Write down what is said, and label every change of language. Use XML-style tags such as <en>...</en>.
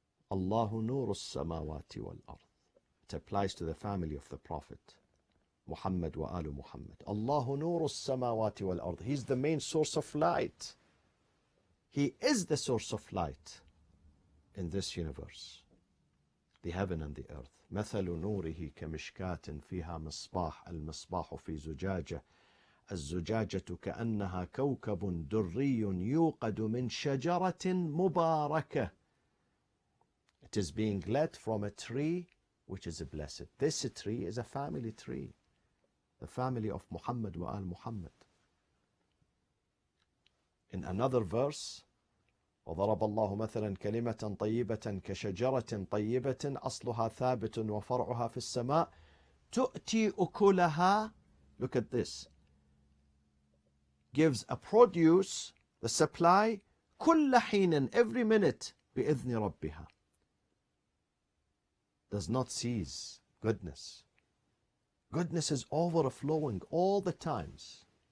<ar>Allahu nuru samawati wal ard.</ar> <en>It applies to the family of the Prophet Muhammad wa alu Muhammad.</en> <ar>Allahu nuru samawati wal ard.</ar> <en>He's the main source of light. He is the source of light in this universe, the heaven and the earth.</en> <ar>مثل نوره كمشكاة فيها مصباح المصباح في زجاجة الزجاجة كأنها كوكب دري يوقد من شجرة مباركة.</ar> <en>It is being lit from a tree which is blessed. This tree is a family tree, the family of Muhammad wa al Muhammad. In another verse,</en> <ar>وضرب الله مثلا كلمة طيبة كشجرة طيبة أصلها ثابت وفرعها في السماء تؤتي أكلها.</ar> <en>Look at this. Gives a produce, the supply,</en> <ar>كل حين,</ar> <en>every minute,</en> <ar>بإذن ربها.</ar> <en>Does not cease goodness. Goodness is overflowing all the times.</en>